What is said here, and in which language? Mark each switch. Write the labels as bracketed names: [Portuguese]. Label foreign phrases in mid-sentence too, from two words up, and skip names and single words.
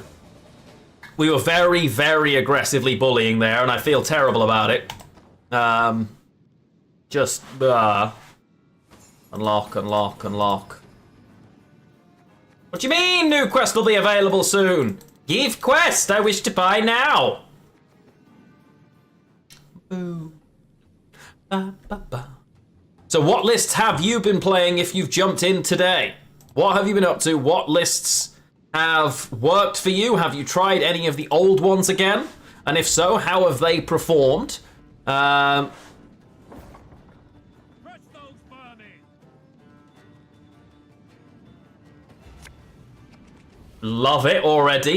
[English] We were very, very aggressively bullying there, and I feel terrible about it. Just... Unlock, unlock, unlock. What do you mean new quest will be available soon? Give quest, I wish to buy now. Boo. Ba, ba, ba. So what lists have you been playing if you've jumped in today? What have you been up to? What lists have worked for you? Have you tried any of the old ones again? And if so, how have they performed? Love it already.